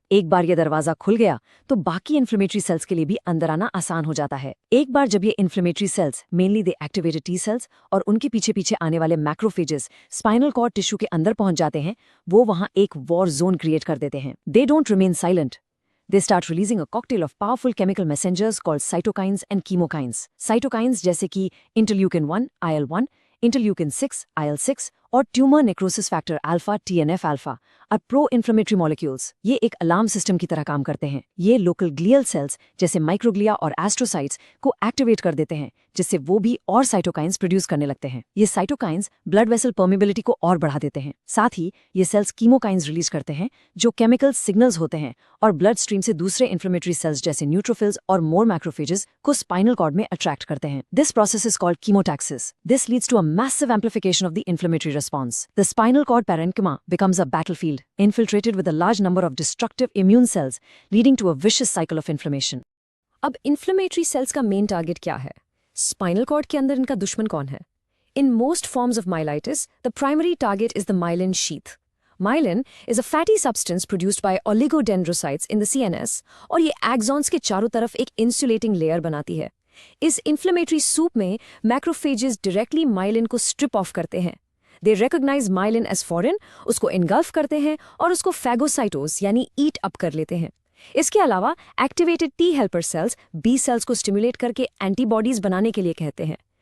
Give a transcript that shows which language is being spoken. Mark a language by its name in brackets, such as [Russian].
[Hindi] एक बार ये दरवाजा खुल गया तो बाकी इन्फ्लेमेटरी सेल्स के लिए भी अंदर आना आसान हो जाता है. एक बार जब ये inflammatory sales, mainly the activated T cells और उनके पीछे पीछे आने वाले मैक्रोफेजेस स्पाइनल कॉर्ड टिश्यू के अंदर पहुंच जाते हैं, वो वहां एक वॉर जोन क्रिएट कर देते हैं. [English] They don't remain silent. They start releasing a cocktail of powerful chemical messengers called cytokines and chemokines. Cytokines जैसे कि interleukin-1, IL-1, interleukin-6, IL-6 और tumour necrosis factor alpha TNF alpha [Hindi] और pro inflammatory molecules. ये एक alarm system की तरह काम करते हैं. ये लोकल ग्लियल सेल्स जैसे माइक्रोग्लिया और एस्ट्रोसाइट्स को एक्टिवेट कर देते हैं, जिससे वो भी और साइटोकाइंस प्रोड्यूस करने लगते हैं. ये साइटोकाइंस ब्लड वेसल परमेबिलिटी को और बढ़ा देते हैं. साथ ही ये सेल्स कीमोकाइंस रिलीज करते हैं जो केमिकल सिग्नल्स होते हैं और ब्लड स्ट्रीम से दूसरे इन्फ्लेमेटरी सेल्स जैसे न्यूट्रोफिल्स और मोर मैक्रोफेजेस को स्पाइनल कॉर्ड में अट्रैक्ट करते हैं. [English] This process is called chemotaxis. This leads to a massive amplification of the inflammatory response. The spinal cord parenchyma becomes a battlefield, infiltrated with a large number of destructive immune cells, leading to a vicious cycle of inflammation. [Hindi] अब inflammatory sales का main target क्या है? Spinal cord के अंदर इनका दुश्मन कौन है? [English] In most forms of myelitis, the primary target is the myelin sheath. Myelin is a fatty substance produced by oligodendrocytes in the CNS [Hindi] और ये axons के चारों तरफ एक insulating layer बनाती है. इस इन्फ्लेमेटरी सूप में [English] Macrophages directly myelin को strip off करते हैं. They recognise myelin as foreign, [Hindi] उसको इनगल्फ करते हैं और उसको फैगोसाइटोस यानी [English] Eat up कर लेते हैं. [Hindi] इसके अलावा activated T helper cells B sales को स्टिमुलेट करके एंटीबॉडीज बनाने के लिए कहते हैं.